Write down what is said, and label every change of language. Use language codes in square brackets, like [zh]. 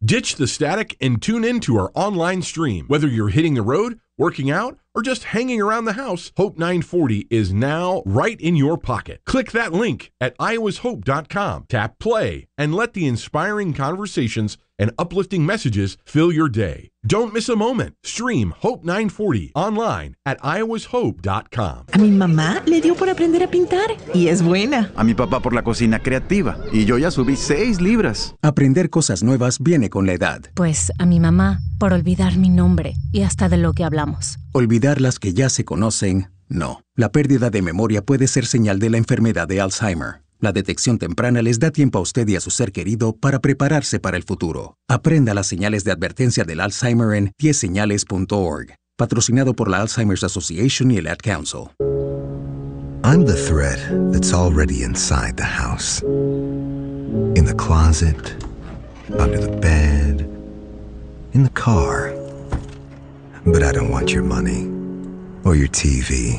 [en] Ditch the static and tune in to our online stream. Whether you're hitting the road, working out, or just hanging around the house, Hope 940 is now right in your pocket. Click that link at iowashope.com, tap play, and let the inspiring conversations and uplifting messages fill your day. Don't miss a moment. Stream Hope 940 online at iowashope.com. [es] A mi mamá le dio por aprender a pintar y es buena. A mi papá por la cocina creativa y yo ya subí 6 libras. Aprender cosas nuevas viene con la edad. Pues a mi mamá por olvidar mi nombre y hasta de lo que hablamos. Olvidar las que ya se conocen, no. La pérdida de memoria puede ser señal de la enfermedad de Alzheimer. La detección temprana les da tiempo a usted y a su ser querido para prepararse para el futuro. Aprenda las señales de advertencia del Alzheimer en 10señales.org. Patrocinado por la Alzheimer's Association y el Ad Council. [en] I'm the threat that's already inside the house. In the closet, under the bed, in the car. But I don't want your money or your TV.